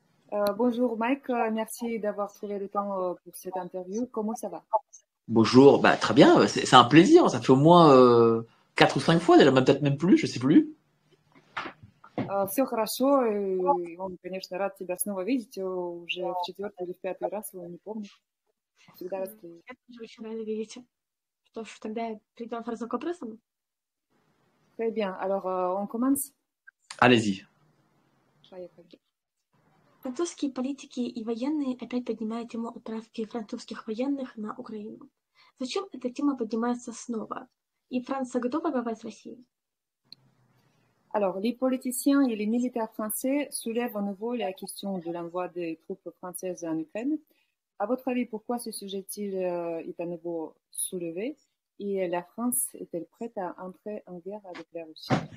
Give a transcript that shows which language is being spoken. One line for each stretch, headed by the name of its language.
French: Bonjour Mike, merci d'avoir trouvé le temps pour cette interview. Comment ça va? Bonjour, bah très bien, c'est un plaisir, ça fait au moins 4 ou 5 fois déjà, peut-être même plus, je sais plus.
Russian: Все хорошо, и он, конечно, рад тебя снова видеть уже в четвертый или в пятый раз, его не помню. Всегда рад. Я тоже очень рада видеть. Что ж, тогда перейдем сразу к вопросам.
French: Très bien, alors on commence? Allez-y.
Russian: Поехали. Французские политики и военные опять поднимают тему отправки французских военных на Украину. Зачем эта тема поднимается снова? И Франция готова воевать с Россией?
French: Alors, les politiciens et les militaires français soulèvent à nouveau la question de l'envoi des troupes françaises en Ukraine. À votre avis, pourquoi ce sujet-il est à nouveau soulevé? Et la France est-elle prête à entrer en guerre avec la Russie?